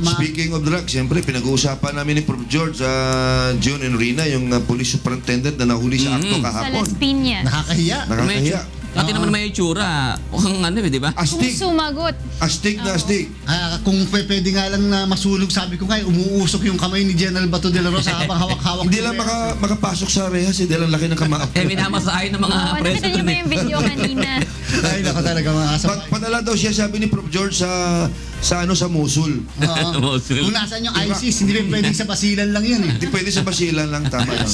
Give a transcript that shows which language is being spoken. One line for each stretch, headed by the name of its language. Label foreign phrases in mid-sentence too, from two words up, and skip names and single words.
Filipino: Speaking of drugs, siyempre, pinag-uusapan namin ni Prof. George, John and Rina, yung
English: police superintendent
Filipino: na nahuli sa akto kahapon. Sa Las Piñas. Nakakahiya. Dati naman may itsura. Mukhang di ba? Astig. Sumagot. Astig na astig. Kung pwede nga lang na masulog, sabi ko nga, umuusok yung kamay ni General Bato de la Rosa habang hawak-hawak. Hindi lang makapasok sa rehas, dahil ang laki ng kamao. Minamasahay ng mga preso. Nakita niyo ba yung video kanina? Ay, nako talaga mga kasama. Padala daw siya, sabi ni Prof. George, sa Mosul. Kung nasaan yung ISIS, hindi pwedeng sa basilan lang yun. Hindi pwede sa basilan lang, tama yun.